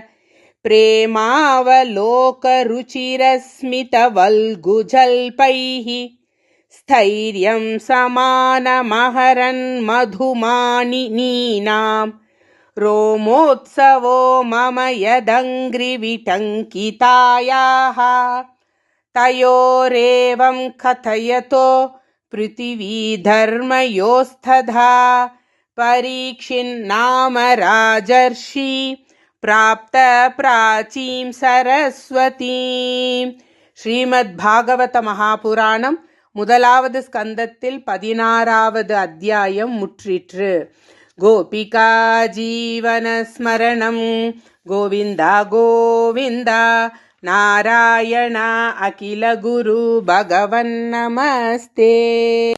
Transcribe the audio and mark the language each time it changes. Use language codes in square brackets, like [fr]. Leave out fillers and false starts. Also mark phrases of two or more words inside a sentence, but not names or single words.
[sa] प्रेमावलोकरुचिरस्मितवल्गुजल्पैः स्थैर्यं समानमहरन् मधुमानिनीनां रोमोत्सवो मम यदङ्घ्रिविटङ्कितायाः तयोरेवं कथयतो पृथिवीधर्मयोस्तथा परीक्षिन्नाम राजर्षि प्राप्त प्राचीं सरस्वतीं. [ta] ஸ்ரீமத் பாகவத மகாபுராணம் முதலாவது ஸ்கந்தத்தில் 16வது அத்தியாயம் முற்றிற்று. கோபிகா ஜீவன ஸ்மரணம் கோவிந்தா கோவிந்தா நாராயண அகில குரு பகவன் நமஸ்தே.